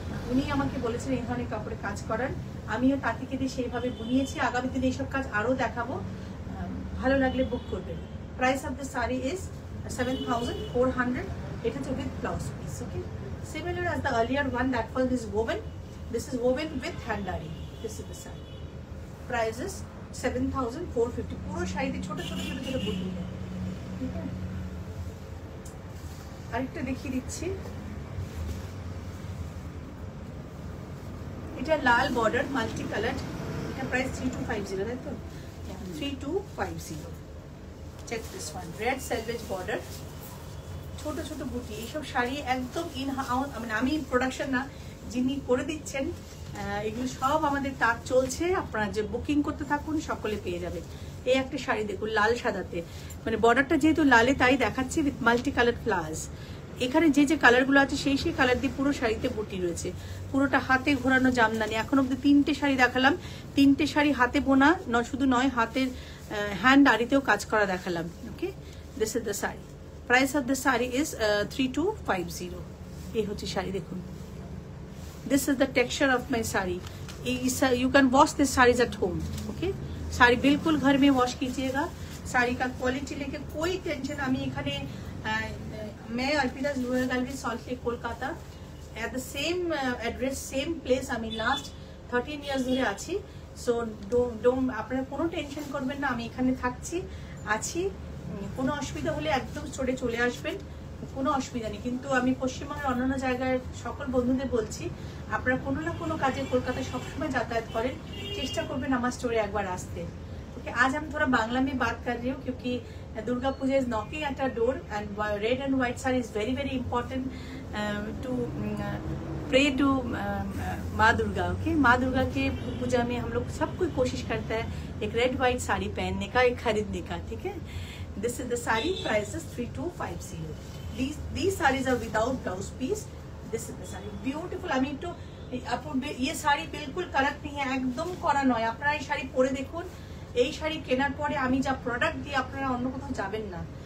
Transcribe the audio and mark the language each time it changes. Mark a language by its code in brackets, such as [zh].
[bn] উনি আমাকে বলেছেন এই ধরনের কাপড়ে কাজ করার, আমিও তাঁতিকে দিয়ে সেইভাবে বুনিয়েছি। আগামী দিনে এইসব কাজ আরও দেখাবো, ভালো লাগলে বুক করবেন। [en] Price of the sari is 7,400। It is with blouse piece, okay? Similar as the earlier one, that one is woven. This is woven with hand ari. This is the sari. Price is 7,450. [hi] पूरा शायद छोटे छोटे छोटे छोटे बुटी है, ठीक है? [bn] আরেকটা দেখিয়ে দিচ্ছি, এটা লাল বর্ডার মাল্টি কালার, এটা প্রাইস 3250, তাই তো? 3250। [en] check this one, red selvedge border, [bn] ছোট ছোট বুটি। এইসব শাড়ি একদম ইন হাউস, মানে আমি প্রোডাকশন না, যিনি করে দিচ্ছেন, এগুলো সব আমাদের তাক চলছে। আপনারা যে বুকিং করতে থাকুন সকলে পেয়ে যাবেন। এই একটা শাড়ি দেখুন লাল সাদাতে, মানে বর্ডারটা যেহেতু লালে তাই দেখাচ্ছি উইথ মাল্টি কালার ফ্লাওয়ার্স। এখানে যে যে কালারগুলো আছে সেই সেই কালার দিয়ে পুরো শাড়িতে বুটি রয়েছে, পুরোটা হাতে ঘোরানো জামদানি। এখন অব্দি 3টে শাড়ি দেখালাম, 3টে শাড়ি হাতে বোনা, শুধু নয় হাতের হ্যান্ড আরিতেও কাজ করা দেখালাম। [en] Okay, this is the sari. Price of the sari is 3250। [bn] এই হচ্ছে শাড়ি দেখুন। [en] This is the texture of my sari. You can wash this sarees at home. [hi] Okay, sari बिल्कुल घर में वॉश कीजिएगा। साड़ी का क्वालिटी लेके कोई टेंशन। [bn] আমি এখানে [hi] मैं Arpita rural gallery salt lake Kolkata [en] at the same address same place [bn] আমি লাস্ট 13 ইয়ার্স ধরে আছি। সো ডোন্ট আপনারা কোনো টেনশন করবেন না, আমি এখানে থাকছি আছি। কোনো অসুবিধা হলে একদম স্টোরে চলে আসবেন, কোনো অসুবিধা নেই। কিন্তু আমি পশ্চিমবঙ্গের অন্যান্য জায়গায় সকল বন্ধুদের বলছি, আপনারা কোনো না কোনো কাজে কলকাতায় সবসময় যাতায়াত করেন, চেষ্টা করবেন আমার স্টোরে একবার আসতে। [hi] ओके, आज हम थोड़ा बांग्ला में बात कर रही हूँ क्योंकि [en] Durga Puja is knocking at a door and red and white sari is very very important to pray to Maa Durga. [hi] ओके, माँ दुर्गा के पूजा में हम लोग सब कोई कोशिश करता है एक रेड व्हाइट साड़ी पहनने का, एक खरीदने का। ठीक है, [en] This is the sari, price is 3250। These sarees are without blouse piece. This is the sari beautiful. [bn] আমি একটু ये শাড়ি बिल्कुल কারেক্ট [hi] नहीं है, [bn] একদম করা নয়। আপনারা এই শাড়ি পরে দেখুন, এই শাড়ি কেনার পরে আমি যা প্রোডাক্ট দিয়ে আপনারা অন্য কোথাও যাবেন না।